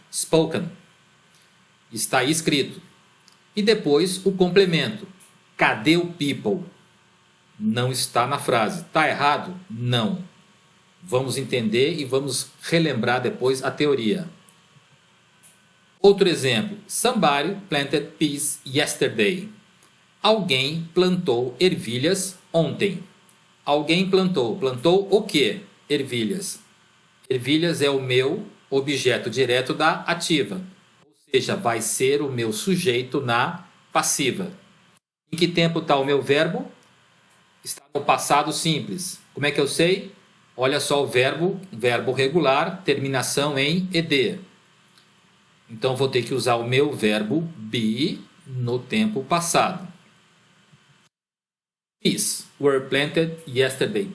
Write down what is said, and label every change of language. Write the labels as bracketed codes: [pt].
[pt] Spoken. Está escrito. E depois o complemento. Cadê o people? Não está na frase. Está errado? Não. Vamos entender e vamos relembrar depois a teoria. Outro exemplo. [en] Somebody planted peas yesterday. [pt] Alguém plantou ervilhas ontem. Alguém plantou. Plantou o quê? Ervilhas. Ervilhas é o meu objeto direto da ativa. Ou seja, vai ser o meu sujeito na passiva. Em que tempo está o meu verbo? Está no passado simples. Como é que eu sei? Olha só o verbo regular, terminação em ed. Então, vou ter que usar o meu verbo be no tempo passado. [en] Peas were planted yesterday.